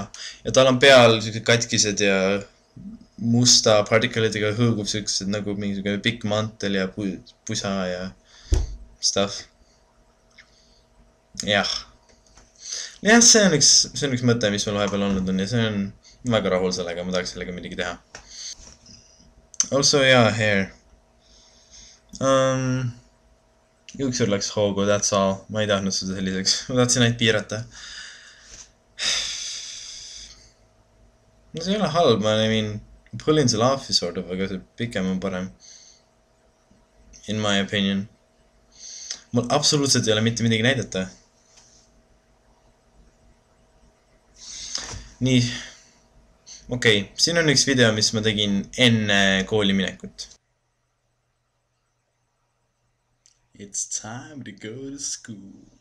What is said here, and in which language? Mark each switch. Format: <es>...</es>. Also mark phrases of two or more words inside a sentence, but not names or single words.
<et>Ja tal on peal siuke katkised ja musta partikelitega hõõgub siuksed nagu mingi siuke pikk mantel ja pusa ja stuff. Jah. Jah, see on üks mõte, mis mul vahepeal olnud on ja see on väga rahul sellega, ma tahaks sellega midagi teha.</et> <en>Also, yeah, hair.</en> <et>Juuksur läks hoogu,</et> <en>that's all.</en> <et>Ma ei tahtnud seda selliseks. Ma tahtsin ainult piirata. No see ei ole halb,</et> <en>I mean, pulling selle off'i sort of,</en> <et>aga see pikem on parem.</et> <en>In my opinion.</en> <et>Mul absoluutselt ei ole mitte midagi näidata. Nii. Okei, siin on üks video, mis ma tegin enne kooli minekut.</et> <en>It's time to go to school.</en>